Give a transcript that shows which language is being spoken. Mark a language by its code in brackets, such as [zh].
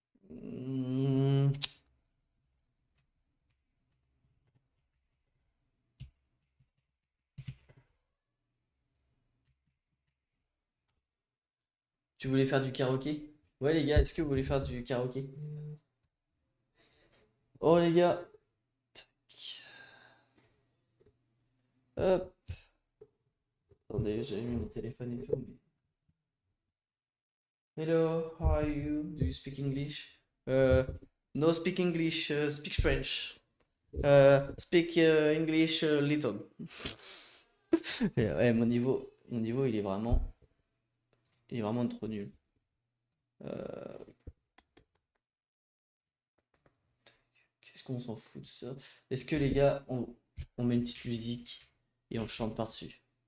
[fr] Hmm, Tu voulais faire du karaoké? Ouais, les gars, est-ce que vous voulez faire du karaoké? Oh, les gars. Hop. Attendez, j'ai mis mon téléphone et tout. [en] Hello, how are you? Do you speak English? No speak English, speak French. Speak English little. [fr] Ouais, mon niveau, il est vraiment trop nul. Euh, Qu'est-ce qu'on s'en fout de ça? Est-ce que les gars, on met une petite musique et on chante par-dessus?